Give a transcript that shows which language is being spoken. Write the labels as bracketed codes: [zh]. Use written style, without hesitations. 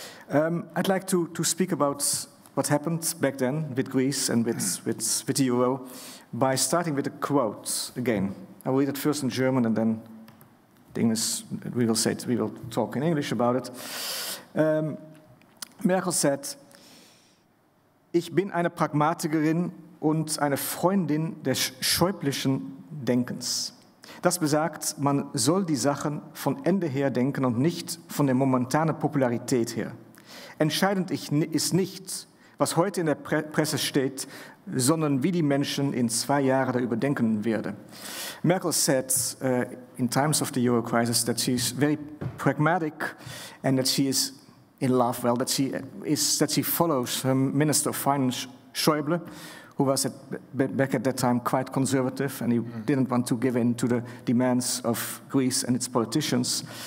[en] I'd like to speak about what happened back then with Greece and with the euro by starting with a quote again. I will read it first in German and then the English, we will talk in English about it. Merkel said, [de] ich bin eine Pragmatikerin und eine Freundin des schäublischen Denkens. Das besagt, man soll die Sachen von Ende her denken und nicht von der momentanen Popularität her. Entscheidend ist nicht, was heute in der Presse steht, sondern wie die Menschen in 2 Jahren darüber denken werden. [en] Merkel said in times of the euro crisis that she's very pragmatic and that she is in love, well, that she follows her Minister of Finance, Schäuble, who was back at that time quite conservative, and he didn't want to give in to the demands of Greece and its politicians.